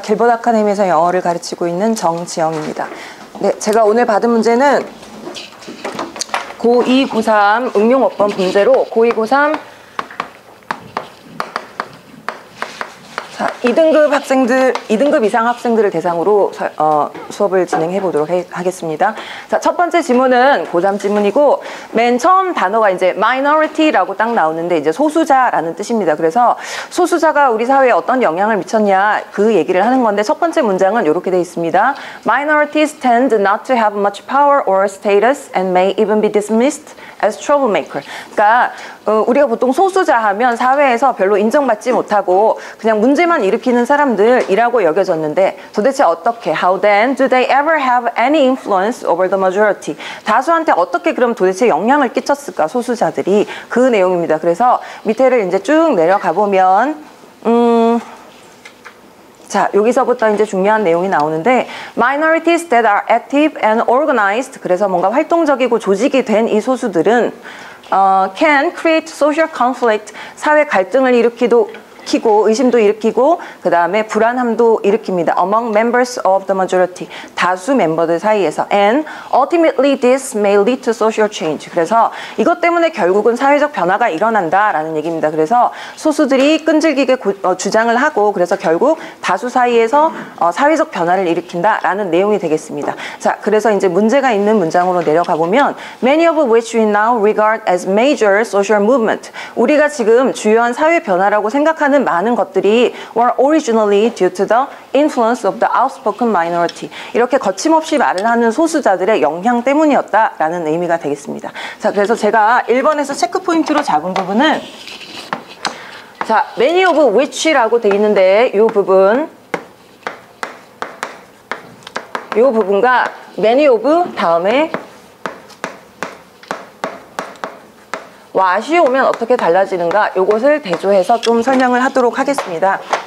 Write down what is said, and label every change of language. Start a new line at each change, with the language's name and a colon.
Korean: 길버드 아카데미에서 영어를 가르치고 있는 정지영입니다. 네, 제가 오늘 받은 문제는 고2, 고3 응용어법 문제로 고2, 고3 2등급 이상 학생들을 대상으로 수업을 진행해 보도록 하겠습니다. 자, 첫 번째 지문은 고3 지문이고, 맨 처음 단어가 이제 minority라고 딱 나오는데, 이제 소수자라는 뜻입니다. 그래서 소수자가 우리 사회에 어떤 영향을 미쳤냐, 그 얘기를 하는 건데, 첫 번째 문장은 이렇게 되어 있습니다.
English: Minorities tend not to have much power or status and may even be dismissed as troublemaker.
Korean: 그러니까 우리가 보통 소수자 하면 사회에서 별로 인정받지 못하고 그냥 문제만 일으키는 사람들이라고 여겨졌는데, 도대체 어떻게,
English: how then do they ever have any influence over the majority?
Korean: 다수한테 어떻게 그럼 도대체 영향을 끼쳤을까, 소수자들이. 그 내용입니다. 그래서 밑에를 이제 쭉 내려가 보면 자, 여기서부터 이제 중요한 내용이 나오는데,
English: minorities that are active and organized,
Korean: 그래서 뭔가 활동적이고 조직이 된 이 소수들은
English: can create social conflict,
Korean: 사회 갈등을 일으키고 의심도 일으키고, 그 다음에 불안함도 일으킵니다.
English: Among members of the majority,
Korean: 다수 멤버들 사이에서.
English: And ultimately this may lead to social change.
Korean: 그래서 이것 때문에 결국은 사회적 변화가 일어난다라는 얘기입니다. 그래서 소수들이 끈질기게 주장을 하고, 그래서 결국 다수 사이에서 사회적 변화를 일으킨다라는 내용이 되겠습니다. 자, 그래서 이제 문제가 있는 문장으로 내려가 보면,
English: many of which we now regard as major social movement.
Korean: 우리가 지금 주요한 사회 변화라고 생각하는 많은 것들이
English: were originally due to the influence of the outspoken minority.
Korean: 이렇게 거침없이 말을 하는 소수자들의 영향 때문이었다라는 의미가 되겠습니다. 자, 그래서 제가 1번에서 체크 포인트로 잡은 부분은, 자, many of which라고 돼 있는데, 이 부분과 many of 다음에 what이 오면 어떻게 달라지는가, 요것을 대조해서 좀 설명을 하도록 하겠습니다.